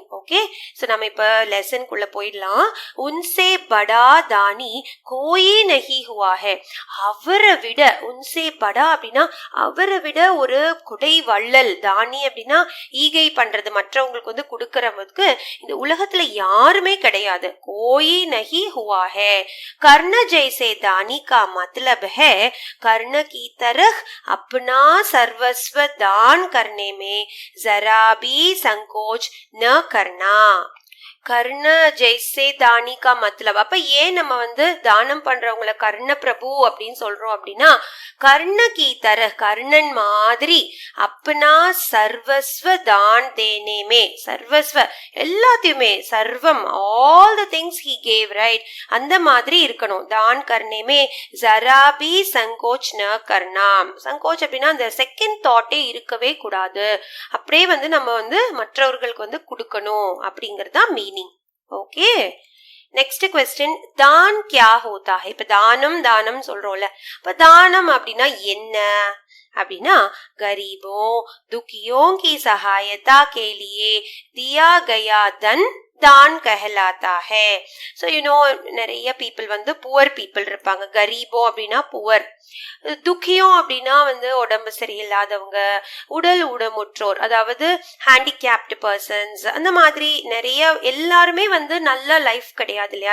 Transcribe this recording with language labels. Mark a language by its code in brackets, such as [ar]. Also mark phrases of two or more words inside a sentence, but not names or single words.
[ta] ஓகே, சோ நம்ம இப்ப லெசனுக்குள்ள போயிடலாம். [hi] उनसे बड़ा दानी कोई नहीं हुआ है, [ta] அவரை விட, [hi] उनसे बड़ा [ta] அப்படின்னா அவரை விட ஒரு குடை வள்ளல், தானி அப்படின்னா ஈகை பண்றது, மற்றவங்களுக்கு வந்து கொடுக்கறவங்களுக்கு இந்த உலகத்துல யாருமே கிடையாது. [hi] कोई नहीं हुआ है. कर्ण जैसे दानी का मतलब है कर्ण की तरह अपना सर्वस्व दान करने में जरा भी संकोच न करना. कर्ण जैसे दानी का मतलब, [ta] அப்ப ஏன் நம்ம வந்து தானம் பண்றவங்கள கர்ண பிரபு அப்படின்னு சொல்றோம் அப்படின்னா, [hi] कर्ण की तरह, [ta] கர்ணன் மாதிரி, [hi] अपना सर्वस्व दान देने में, [ta] சர்வஸ்வ எல்லாத்தையுமே, சர்வம் [en] all the things he gave, [ta] ரைட், அந்த மாதிரி இருக்கணும். [hi] दान करने में ज़रा भी संकोच न करना. [ta] சங்கோச் அப்படின்னா அந்த [en] second thought [ta] இருக்கவே கூடாது, அப்படியே வந்து நம்ம வந்து மற்றவர்களுக்கு வந்து கொடுக்கணும் அப்படிங்கறதா மீனிங். [hi] ஓகே, [en] next question, [hi] தான் क्या होता है? [ta] இப்ப தானம் சொல்றோம்ல, இப்ப தானம் அப்படின்னா என்ன, அப்படின்னா [hi] गरीबों दुखियों की सहायता के लिए दिया गया धन दान कहलाता है. [ta] ஸோ நிறைய பீப்புள் வந்து [en] poor people [ta] இருப்பாங்க. கரீபோ அப்படின்னா புவர், துக்கியம் அப்படின்னா வந்து உடம்பு சரியில்லாதவங்க, உடல் ஊனமுற்றோர், அதாவது [en] handicapped persons, [ta] அந்த மாதிரி நிறைய எல்லாருமே வந்து நல்ல லைஃப் கிடையாது இல்லையா.